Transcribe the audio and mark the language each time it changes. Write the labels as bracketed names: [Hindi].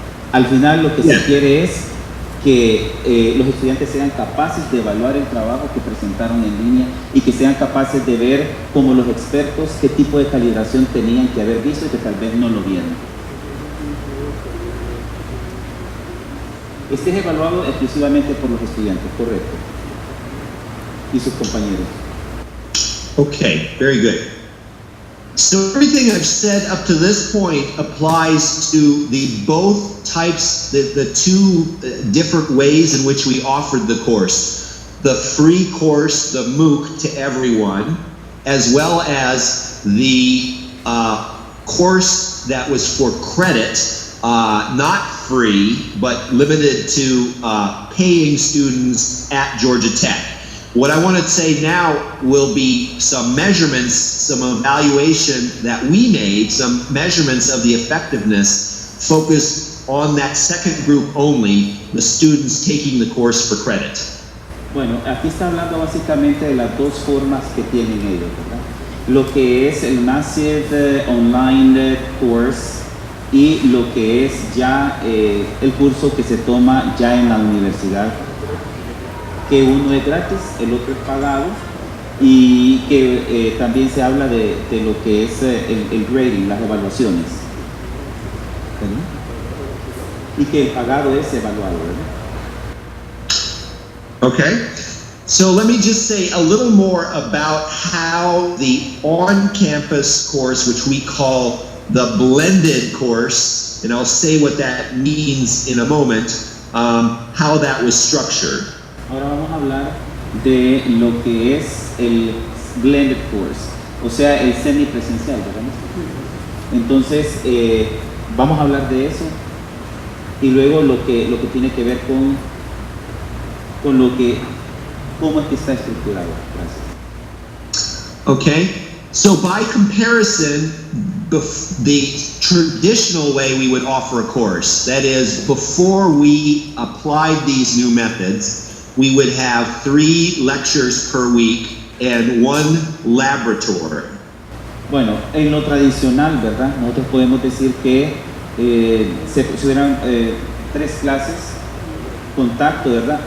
[Spanish] Al final lo que se quiere es que los estudiantes sean capaces de evaluar el trabajo que presentaron en línea, y que sean capaces de ver como los expertos qué tipo de calibración tenían que haber visto y que tal vez no lo vieron. Este es evaluado exclusivamente por los estudiantes, correcto, y sus compañeros. [English] Okay, very good. So everything I've said up to this point applies to the both types, the 2 different ways in which we offered the course. The free course, the MOOC, to everyone, as well as the course that was for credit, not free, but limited to paying students at Georgia Tech. What I want to say now will be some measurements, some evaluation that we made, some measurements of the effectiveness focused on that second group only, the students taking the course for credit. [Spanish] Bueno, aquí está hablando básicamente de las 2 formas que tienen ellos, ¿verdad? Lo que es el Massive Online Course, y lo que es ya el curso que se toma ya en la universidad, que uno es gratis, el otro es pagado, y que también se habla de lo que es el grading, las evaluaciones, ¿verdad? Y que el pagado es evaluado, ¿verdad? [English] Okay, so let me just say a little more about how the on-campus course, which we call the blended course, and I'll say what that means in a moment, how that was structured. [Spanish] Ahora vamos a hablar de lo que es el blended course, o sea, el semipresencial, ¿verdad? Entonces, vamos a hablar de eso, y luego lo que tiene que ver con cómo es que está estructurado. Gracias. Okay, [English] So by comparison, the traditional way we would offer a course, that is, before we applied these new methods, we would have 3 lectures per week and 1 laboratory. [Spanish] Bueno, en lo tradicional, ¿verdad? Nosotros podemos decir que se hubieran 3 clases, contacto, ¿verdad?